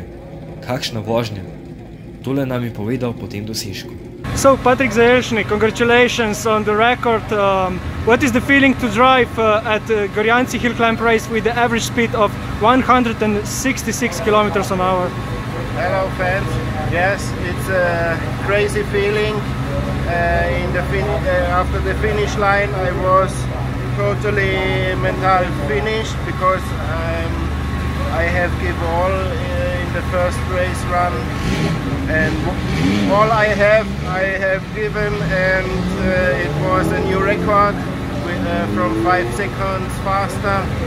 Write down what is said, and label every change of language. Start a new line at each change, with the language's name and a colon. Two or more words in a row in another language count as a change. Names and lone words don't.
Slovenian: Kakšna vožnja! Tole nam je povedal po tem dosežku.
English: So, Patrik Zajlšnik, congratulations on the record. What is the feeling to drive at Gorjanci Hill Climb Race with the average speed of 166 km/h? Hello fans, yes, it's a crazy feeling. After the finish line I was totally mental finished because I have given all in the first race run, and all I have given, and it was a new record from 5 seconds faster,